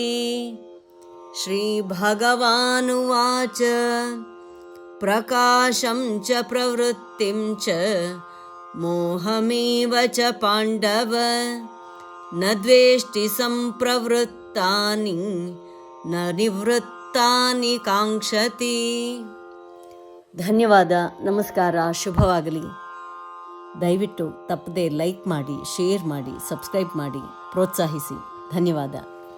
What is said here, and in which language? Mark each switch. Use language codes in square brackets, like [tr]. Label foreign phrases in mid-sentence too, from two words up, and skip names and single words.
[sa] ಶ್ರೀ ಭಗವಾನುವಾಚ ಪ್ರಕಾಶಂ ಚ ಪ್ರವೃತ್ತಿಂ ಚ ಮೋಹಮೇವ ಚ ಪಾಂಡವ ನ ದ್ವೇಷ್ಟಿ ಸಂಪ್ರವೃತ್ತಾನಿ ನ ನಿವೃತ್ತಾನಿ ಕಾಂಕ್ಷತಿ. [kn] ಧನ್ಯವಾದ. ನಮಸ್ಕಾರ. ಶುಭವಾಗಲಿ. ದಯವಿಟ್ಟು ತಪ್ಪದೆ ಲೈಕ್ ಮಾಡಿ, ಶೇರ್ ಮಾಡಿ, ಸಬ್ಸ್ಕ್ರೈಬ್ ಮಾಡಿ, ಪ್ರೋತ್ಸಾಹಿಸಿ. ಧನ್ಯವಾದ.